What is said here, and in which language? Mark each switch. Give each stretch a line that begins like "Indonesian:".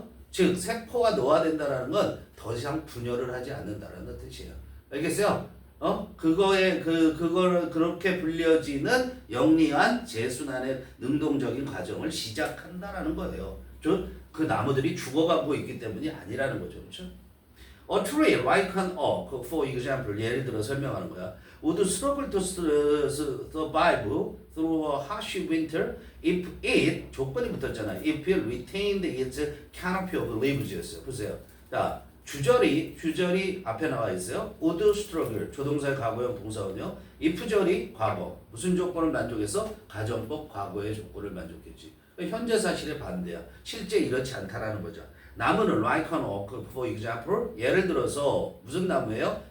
Korean: 즉 세포가 노화된다라는 건 더 이상 분열을 하지 않는다라는 뜻이에요. 알겠어요? 그거를 그렇게 불려지는 영리한 재순환의 능동적인 과정을 시작한다라는 거예요. 즉 그 나무들이 죽어가고 있기 때문이 아니라는 거죠. 그렇죠?
English: A tree like an oak, for example,
Korean: 예를 들어 설명하는 거야.
English: Would struggle to survive through a harsh winter if it,
Korean: 조건이 붙었잖아.
English: If it retained its canopy of leaves였어요.
Korean: 보세요. 자, 주절이 앞에 나와 있어요.
English: Would struggle,
Korean: 조동사의 과거형 동사원요. if절이 과거, 무슨 조건을 만족해서? 가정법 과거의 조건을 만족했지. 현재 사실의 반대야. 실제 이렇지 않다라는 거죠. 나무는
English: like an oak, for example,
Korean: 예를 들어서 무슨 나무예요?